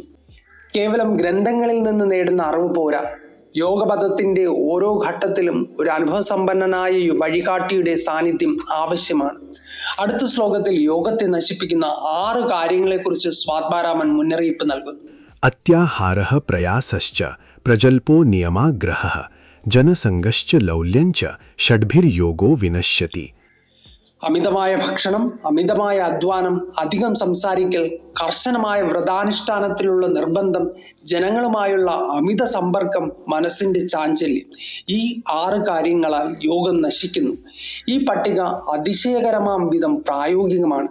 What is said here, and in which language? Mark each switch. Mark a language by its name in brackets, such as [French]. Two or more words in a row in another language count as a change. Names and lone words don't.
[Malayalam] കേവലം ഗ്രന്ഥങ്ങളിൽ നിന്ന് നേടുന്ന അറിവ് പോരാ. യോഗപദത്തിന്റെ ഓരോ ഘട്ടത്തിലും ഒരു അനുഭവസമ്പന്നനായ വഴികാട്ടിയുടെ സാന്നിധ്യം ആവശ്യമാണ്. അടുത്ത ശ്ലോകത്തിൽ യോഗത്തെ നശിപ്പിക്കുന്ന 6 കാര്യങ്ങളെക്കുറിച്ച് സ്വാത്മാരാമൻ മുന്നറിയിപ്പ് നൽകുന്നു. [Sanskrit] अत्याहारः प्रयासश्च प्रजल्पो नियमाग्रहः जनसङ्गश्च लौल्यञ्च षड्भिर्योगो विनश्यति. [Malayalam] അമിതമായ ഭക്ഷണം, അമിതമായ അധ്വാനം, അധികം സംസാരിക്കൽ, കർശനമായ വ്രതാനുഷ്ഠാനത്തിലുള്ള നിർബന്ധം, ജനങ്ങളുമായുള്ള അമിത സമ്പർക്കം, മനസ്സിന്റെ ചാഞ്ചല്യം, ഈ 6 കാര്യങ്ങളാൽ യോഗം നശിക്കുന്നു. ഈ പട്ടിക അതിശയകരമാം വിധം പ്രായോഗികമാണ്.